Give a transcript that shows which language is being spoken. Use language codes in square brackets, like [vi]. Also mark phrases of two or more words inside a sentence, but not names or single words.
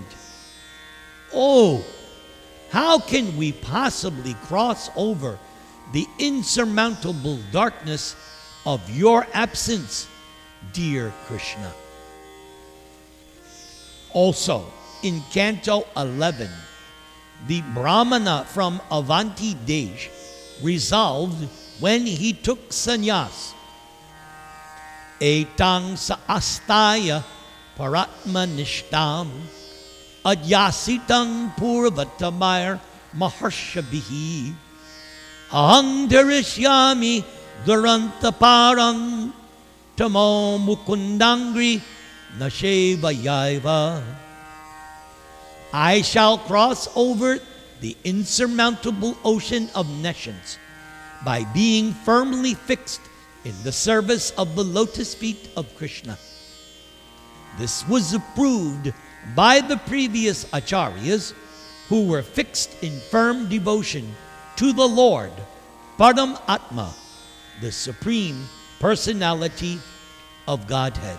[en] Oh, how can we possibly cross over the insurmountable darkness of your absence, dear Krishna? Also, in Canto 11, the Brahmana from Avanti Desh resolved when he took sannyas, [sa] Etang sa astaya paratma nishtam adyasitang purvatamayar maharshabihi ahang dharishyami durantaparang tamo mukundangri nashevayaiva. [en] I shall cross over the insurmountable ocean of nations by being firmly fixed in the service of the lotus feet of Krishna. This was approved by the previous acharyas who were fixed in firm devotion to the Lord, [sa] Param Atma, [en] the Supreme Personality of Godhead.